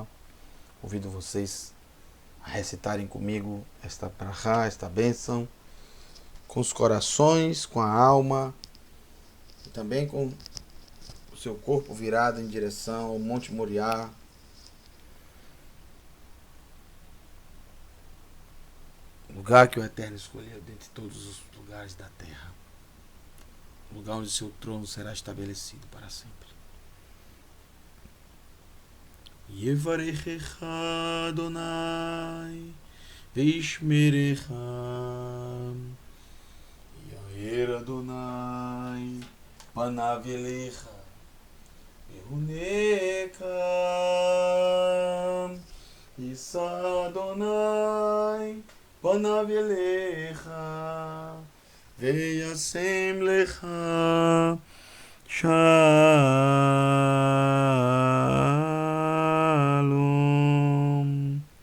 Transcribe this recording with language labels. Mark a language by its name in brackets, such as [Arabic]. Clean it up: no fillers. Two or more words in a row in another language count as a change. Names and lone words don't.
[Portuguese] Convido vocês a recitarem comigo esta brachá, esta bênção, com os corações, com a alma e também com o seu corpo virado em direção ao Monte Moriá, lugar que o Eterno escolheu dentre todos os lugares da terra, lugar onde seu trono será estabelecido para sempre. [Hebrew] יברכך יהוה וישמרך, יאר יהוה פניו אליך ויחנך ישא יהוה פניו אליך וישם לך שלום.